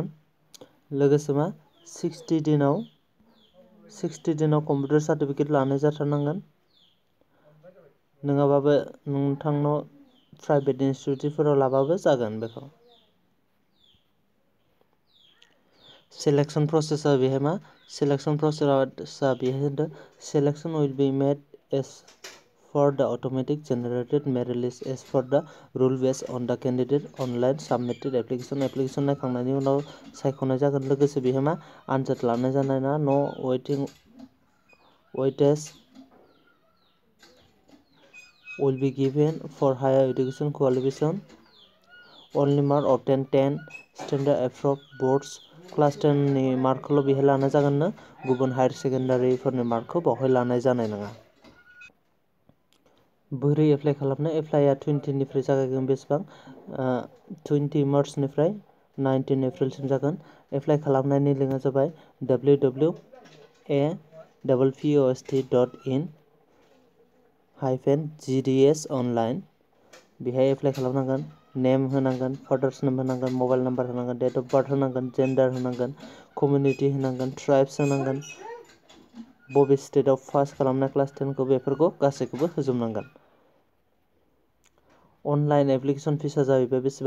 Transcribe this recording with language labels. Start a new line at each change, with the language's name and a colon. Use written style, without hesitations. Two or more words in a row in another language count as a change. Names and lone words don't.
Bodo: लोगोसे 60 दिनाव कम्पिउटार सार्टिफिकेट लानाय जाथारनांगोन। नङाबाबो नोंथांनाव प्राइभेट इनस्टिटिउटफोराव लाबाबो जागोन। बेखौ सेलेक्शन प्रसेसआ बेहाय होनदों
English: selection will be made as for the automatic generated merit list as for the rule based on the candidate online submitted application
Bodo: नायखांनायनि उनाव सायख'नाय जागोन। लोगोसे बेहाय आनजाद लानाय जानाय ना
English: no weightage will be given for higher education qualification only mark obtained 10 standard approved boards
Bodo: क्लास 10 नि मार्कखौल' बेहाय लानाय जागोन। गुबुन हायार सेकेन्डारिफोरनि मार्कखौ बावहाय लानाय जानाय नङा। बोरै एप्लाइ खालामनो? एप्लाइआ 20 निफ्राय जागायगोन। बेसेबां? 20 मार्चनिफ्राय 19 एप्रिलसिम जागोन। एप्लाइ खालामनायनि लिंकआ जाबाय www.post.in/gds online। बेहाय एप्लाइ खालामनांगोन। नेम होनांगोन,
English: father's name
Bodo: होनांगोन, मबाइल नाम्बार होनांगोन,
English: date of birth
Bodo: होनांगोन, जेन्डार होनांगोन, कमिउनिटि होनांगोन, ट्राइब्स होनांगोन, बबे स्टेटआव पास खालामनाय क्लास 10खौ बेफोरखौ गासैखौबो होजोबनांगोन। अनलाइन एप्लिकेसन फिसआ जाहैबाय बेसेबां?